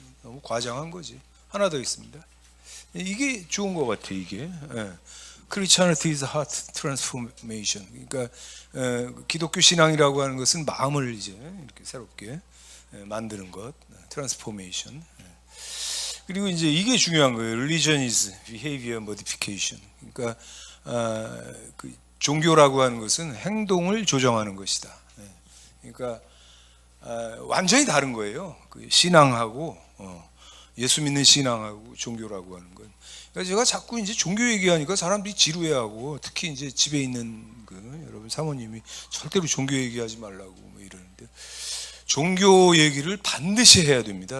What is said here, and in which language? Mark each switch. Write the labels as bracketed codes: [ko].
[ko] 너무 과장한 거지. 하나 더 있습니다. 이게 좋은 것 같아. [en] 이게 Christianity is heart transformation. [ko] 그러니까 기독교 신앙이라고 하는 것은 마음을 이제 이렇게 새롭게 만드는 것, transformation. 그리고 이제 이게 중요한 거예요. [en] Religion is behavior modification. [ko] 그러니까 그 종교라고 하는 것은 행동을 조정하는 것이다. 그러니까 완전히 다른 거예요. 그 신앙하고 예수 믿는 신앙하고 종교라고 하는 건. 그러니까 제가 자꾸 이제 종교 얘기하니까 사람들이 지루해하고, 특히 이제 집에 있는 여러분 사모님이 절대로 종교 얘기하지 말라고 뭐 이러는데, 종교 얘기를 반드시 해야 됩니다.